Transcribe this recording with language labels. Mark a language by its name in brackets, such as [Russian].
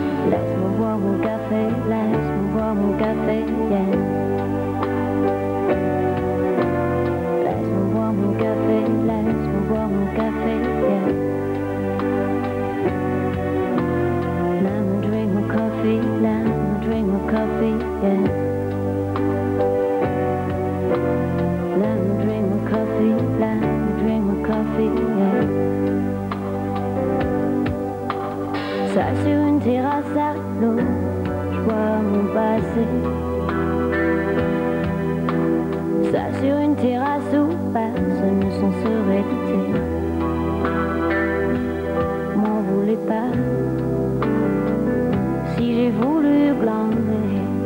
[French] Laisse-moi boire mon café, laisse-moi boire mon café, yeah. Laisse-moi boire mon café, laisse-moi boire mon café, yeah. [English] Let me drink my coffee, let me drink my coffee, yeah. Let me drink my coffee, let me drink my coffee, yeah. [French] Ça sur une terrasse à l'eau, je vois mon passé. Ça sur une terrasse où personne ne s'en serait douté. M'en voulez pas si j'ai voulu glander.